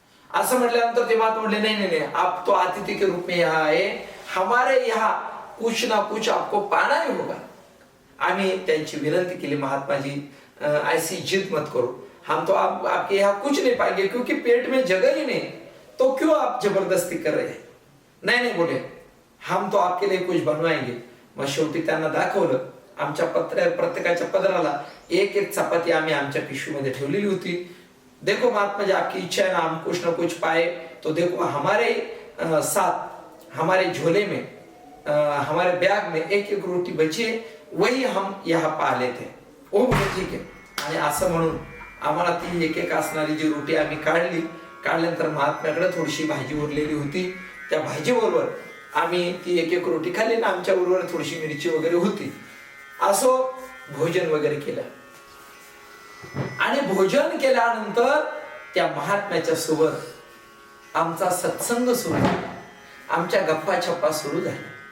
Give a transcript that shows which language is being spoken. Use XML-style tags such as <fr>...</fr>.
<mr>असं म्हटल्यानंतर ते महात्मा म्हटले,</mr> <hi>नहीं नहीं नहीं, आप तो अतिथि के रूप में यहाँ आए, हमारे यहाँ कुछ ना कुछ आपको पाना ही होगा.</hi> <mr>आम्ही त्यांची विनंती केली,</mr> <hi>महात्मा जी ऐसी जिद मत करो, हम तो आपके यहाँ कुछ नहीं पाएंगे क्योंकि पेट में जगह ही नहीं, तो क्यों आप जबरदस्ती कर रहे हैं.</hi> <mr>नाही नाही बोले,</mr> <hi>हम तो आपके लिए कुछ बनवाएंगे.</hi> <mr>मग शेवटी त्यांना दाखवलं, आमच्या प्रत्येकाच्या पदराला एक एक चपाती आम्ही आमच्या पिशवीमध्ये ठेवलेली होती.</mr> <hi>देखो महात्मा जी आपकी इच्छा है ना, हम कुछ ना कुछ पाए, तो देखो हमारे साथ हमारे झोले में हमारे बैग में एक एक रोटी बची है, वही हम यहाँ पा लेते.</hi> <mr>ओ बोले ठीक आहे. आणि असं म्हणून आम्हाला ती एक एक असणारी जी रोटी आम्ही काढल्यानंतर महात्म्याकडे थोडीशी भाजी उरलेली होती, त्या भाजी बरोबर आम्ही ती एक एक रोटी खाल्ली ना, आमच्या बरोबर थोडीशी मिरची वगैरे होती. असो भोजन वगैरे केलं आणि भोजन केल्यानंतर त्या महात्म्याच्या सोबत आमचा सत्संग सुरू झाला, आमच्या गप्पा छप्पा सुरू झाल्या.</mr>